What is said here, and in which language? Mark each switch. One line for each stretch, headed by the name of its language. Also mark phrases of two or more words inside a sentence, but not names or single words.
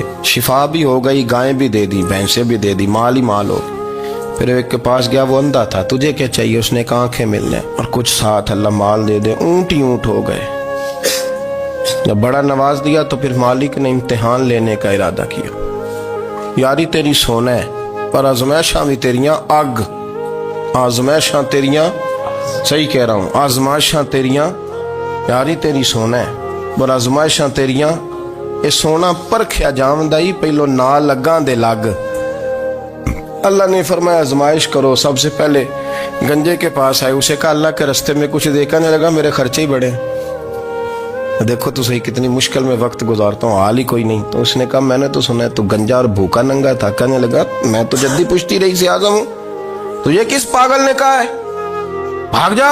Urdu: شفا بھی ہو گئی, گائیں بھی دے دی, بھینسیں بھی دے دی, مال ہی مال ہو. پھر ایک کے پاس گیا, وہ اندھا تھا, تجھے کیا چاہیے. اس نے کہا آنکھیں مل لیں اور کچھ ساتھ اللہ مال دے دے. اونٹ ہی اونٹ ہو گئے. جب بڑا نواز دیا تو پھر مالک نے امتحان لینے کا ارادہ کیا.
Punjabi: یاری تیری سونا ہے پر آزمائشاں بھی تیریاں اگ. آزمائشاں تیریاں,
Urdu: صحیح کہہ رہا ہوں,
Punjabi: آزمائشاں تیریاں. یاری تیری سونا ہے پر آزمائشاں تیریاں. یہ سونا پرکھیا جامدائی, پہلو نال لگاں دے لگ.
Urdu: اللہ نے فرمایا آزمائش کرو. سب سے پہلے گنجے کے پاس آئے, اسے کہا اللہ کے رستے میں کچھ دیکھنے لگا, میرے خرچے ہی بڑے. دیکھو تو صحیح کتنی مشکل میں وقت گزارتا ہوں, حال ہی کوئی نہیں. تو اس نے کہا میں نے تو سنا ہے تو گنجا اور بھوکا ننگا تھا. کہنے لگا میں تو جدی پشتی رئیس اعظم ہوں, تو یہ کس پاگل نے کہا ہے, بھاگ جا.